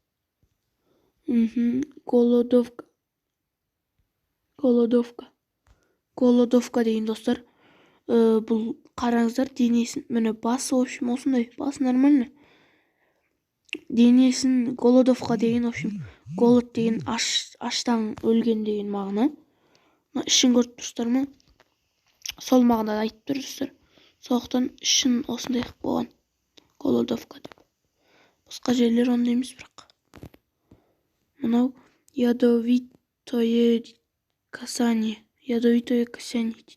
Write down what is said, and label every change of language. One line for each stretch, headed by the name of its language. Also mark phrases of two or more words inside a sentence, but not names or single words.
Kazakh: Голодовка деген достар. Бұл қараңыздар денесін. Міне басы,
Russian: в общем,
Kazakh: осындай. Басы нормально. Денесін голодовка деген,
Russian: в общем,
Kazakh: голод деген аштан өлген деген мағына. Ішін көріп тұрсыздар ма? Сол мағынада айтып тұр, достар. Сондықтан ішін осындай болған. Голодовка деп. Басқа жерлер ондай емес бірақ. Мынау
Russian: ядовитое касание
Kazakh: дейді.